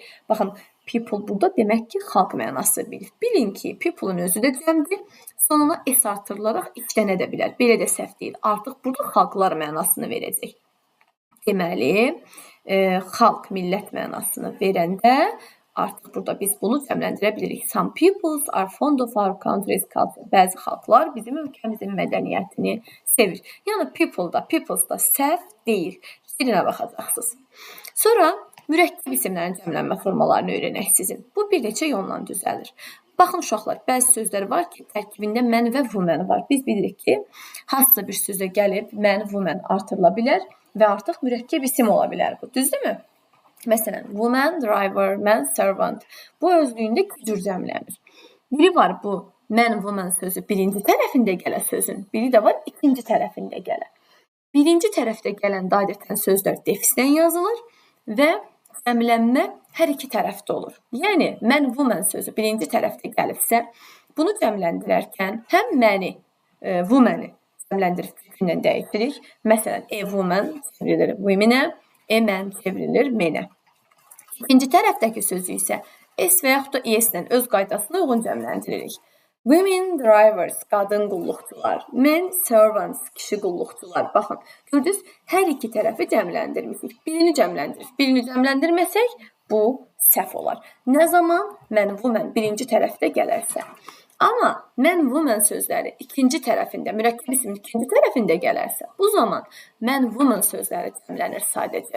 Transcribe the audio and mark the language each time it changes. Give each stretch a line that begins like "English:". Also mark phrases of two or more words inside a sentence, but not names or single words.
Azerbaijani: Baxın, people burada demək ki, xalq mənası bilir. Bilin ki, people-un özü də cəmdir. Sonuna s artırılaraq işlənə də bilər. Belə də səhv deyil. Artıq burada xalqlar mənasını verəcək. Deməli, xalq, millət mənasını verəndə artıq burada biz bunu cəmləndirə bilirik.
English: Some peoples are fond of our country's culture.
Azerbaijani: Bəzi xalqlar bizim ölkəmizin mədəniyyətini sevir. Yəni peoples da səhv deyil. Yerinə baxacaqsınız. Sonra mürəkkəb isimlərin cəmlənmə formalarını öyrənək sizin. Bu bir neçə yolla düzəlir. Baxın uşaqlar, bəzi sözlər var ki, tərkibində man və woman var. Biz bilirik ki, hansısa bir sözə gəlib
English: man, woman
Azerbaijani: artırıla bilər və artıq mürəkkəb isim ola bilər bu. Düzdürmü? Məsələn,
English: woman, driver, man, servant.
Azerbaijani: Bu özlüyündə iki cür cəmlənir. Biri var bu
English: man, woman
Azerbaijani: sözü birinci tərəfində gələ sözün. Biri də var ikinci tərəfində gələ. Birinci tərəfdə gələn adətən sözlər defisdən yazılır və cəmlənmə hər iki tərəfdə olur. Yəni,
English: man, woman
Azerbaijani: sözü birinci tərəfdə gəlibsə, bunu cəmləndirərkən həm məni, woman-i cəmləndirib kökündən dəyişirik. Məsələn,
English: a woman
Azerbaijani: çevrilir women-ə,
English: a man
Azerbaijani: çevrilir men-ə. İkinci tərəfdəki sözü isə s və yaxud da es-lə öz qaydasına uyğun cəmləndiririk.
English: Women drivers,
Azerbaijani: qadın qulluqçular.
English: Men servants,
Azerbaijani: kişi qulluqçular. Baxın, gördünüz, hər iki tərəfi cəmləndirmişik. Birini cəmləndirir. Birini cəmləndirməsək, bu səhv olar. Nə zaman
English: man, woman
Azerbaijani: birinci tərəfdə gələrsə. Amma
English: man, woman
Azerbaijani: sözləri ikinci tərəfində, mürəkkəb ismin ikinci tərəfində gələrsə, bu zaman
English: man, woman
Azerbaijani: sözləri cəmlənir sadəcə.